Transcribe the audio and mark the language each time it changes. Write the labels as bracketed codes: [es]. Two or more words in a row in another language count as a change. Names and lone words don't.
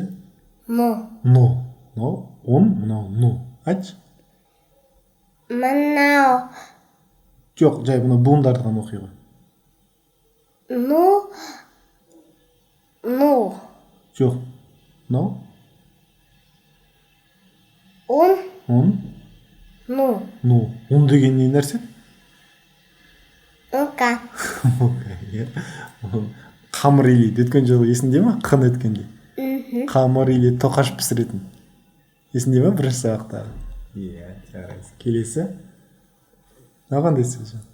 [kk] Ну. Мынау он, мынау ну. Айтшы. Мынау. Жоқ, жай бұны буындарды ғана оқи ғой. Ну. Жоқ. Мынау? Он. Ну. Он деген не нәрсе? Ока. Қамыр илейді. Өткен жолы есіңде ме? Қын өткенде. Қамыр илейді, тоқаш пісіретін. Есіңде ме бірінші сабақтағы? Иә, жарайсың. Келесі. Мынау қандай сөз?